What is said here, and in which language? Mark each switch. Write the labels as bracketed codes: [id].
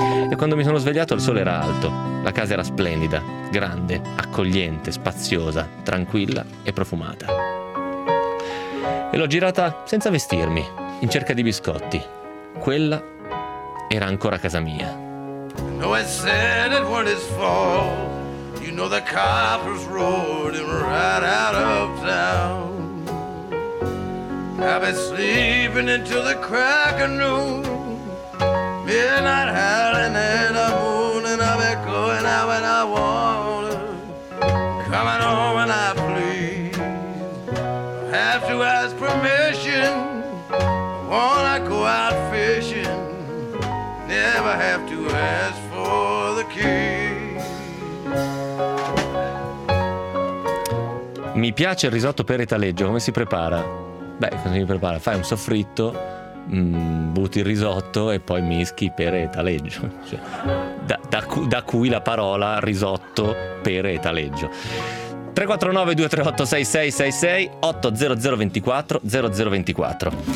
[it] E quando mi sono svegliato il sole era alto, la casa era splendida, grande, accogliente, spaziosa, tranquilla e profumata. E l'ho girata senza vestirmi, in cerca di biscotti. Quella era ancora casa mia. [en] No, I said it weren't his fault. You know the coppers rolled him right out of town. I've been sleeping until the crack of noon. Midnight howling at the moon. And I've been going out when I want to. Coming home when I please. I have to ask permission. When I go out fishing, never have to ask for the key. [it] Mi piace il risotto per Italeggio. Come si prepara? Beh, cosa mi prepara? Fai un soffritto, butti il risotto e poi mischi pere e taleggio. Cioè, da cui la parola risotto, pere e taleggio. 349-238-6666 800-24 0024.